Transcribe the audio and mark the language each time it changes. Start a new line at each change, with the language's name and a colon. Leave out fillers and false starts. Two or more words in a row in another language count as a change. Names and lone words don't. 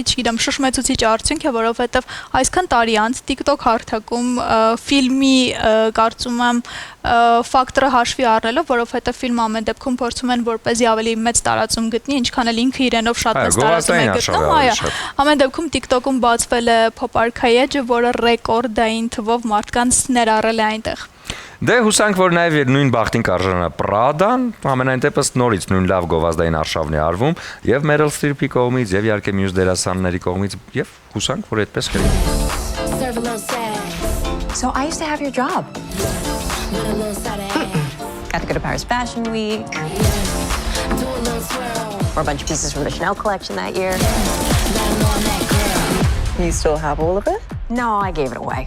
Armenian: չգիտեմ շշմեցուցիչ արդյունք է, որովհետեւ այսքան տարի անց TikTok հարթակում ֆիլմի կարծում եմ ֆակտորը հաշվի առնելով, որովհետեւ ֆիլմը ամեն դեպքում փորձում են որպեսզի ավելի մեծ տարածում գտնի, ինչքան էլ ինքը իրենով շատ մեծ տարածում է գտնում, ամեն դեպքում TikTok-ում բացվել է փոփ-արքայի էջը, որը ռեկորդային թվով մարդկանց ներառել է այնտեղ։ Դե հուսանք, որ նաև նույն բախտին կարժանա Պրադան, ամենայն դեպս նորից նույն լավ գովազդային արշավն է արվում եւ Meryl Streep-ի կողմից եւ իհարկե մյուս դերասանների կողմից եւ հուսանք, որ այդպես կլինի։
English: So I used to have your job. Got to go to Paris Fashion Week. Wore a bunch of pieces from the Chanel collection that year. You still have all of it? No, I gave it away.